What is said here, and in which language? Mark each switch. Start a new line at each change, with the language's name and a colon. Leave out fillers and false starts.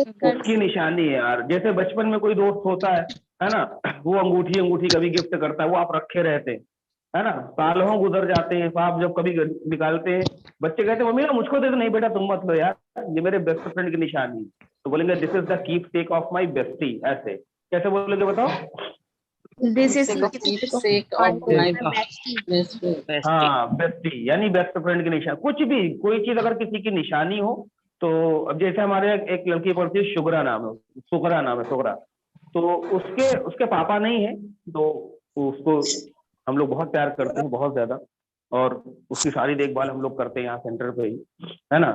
Hindi: उसकी निशानी है यार। जैसे बचपन में कोई दोस्त होता है ना, वो अंगूठी कभी गिफ्ट करता है, वो आप रखे रहते हैं, है ना, सालों गुजर जाते हैं, आप जब कभी निकालते हैं, बच्चे कहते हैं मम्मी ना मुझको दे दो। नहीं बेटा तुम मत लो यार, ये मेरे बेस्ट फ्रेंड की निशानी। तो बोलेंगे
English: This is the keepsake of my bestie.
Hindi: ऐसे कैसे बोलोगे बताओ?
English: This is the keepsake of my best friend.
Hindi: हाँ, बेस्टी यानी बेस्ट फ्रेंड की निशानी। कुछ भी कोई चीज अगर किसी की निशानी हो, तो अब जैसे हमारे एक लड़की पढ़ती है, सुगरा नाम है, सुगरा। तो उसके पापा नहीं है, तो उसको हम लोग बहुत प्यार करते हैं, बहुत ज्यादा, और उसकी सारी देखभाल हम लोग करते हैं यहाँ सेंटर पे ही, है ना।